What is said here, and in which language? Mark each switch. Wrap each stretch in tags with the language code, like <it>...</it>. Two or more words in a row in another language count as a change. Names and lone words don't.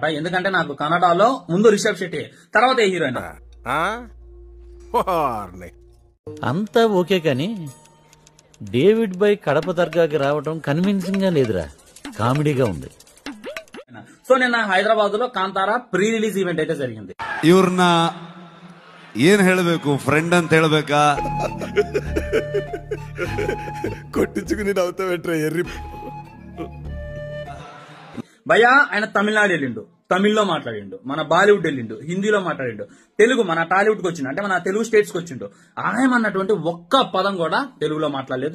<te>ఎందుకంటే నాకు కన్నడలో ముందు రిషబ్ శెట్టి, తర్వాత హీరోయిన్. అంతా ఓకే కానీ డేవిడ్ బై కడప దర్గాకి రావటం కన్విన్సింగ్ గా లేదురా, కామెడీగా ఉంది. సో నిన్న హైదరాబాద్ లో కాంతారా</te> <en>pre release event</en> <te>అయితే జరిగింది.</te> <kn>ಇವ್ರನ್ನ ಏನ್ ಹೇಳಬೇಕು, ಫ್ರೆಂಡ್ ಅಂತ ಹೇಳ್ಬೇಕಾ?</kn> <te>కొట్టించుకుని నవ్వుతావేంట్రా ఎర్రి. భయ్యా ఆయన తమిళనాడు వెళ్ళిండు, తమిళ్లో మాట్లాడిండు, మన బాలీవుడ్ వెళ్ళిండు, హిందీలో మాట్లాడిండు, తెలుగు మన టాలీవుడ్ కి వచ్చిండు, అంటే మన తెలుగు స్టేట్స్ కి వచ్చిండు. ఆయన అన్నటువంటి ఒక్క పదం కూడా తెలుగులో మాట్లాడలేదు.</te>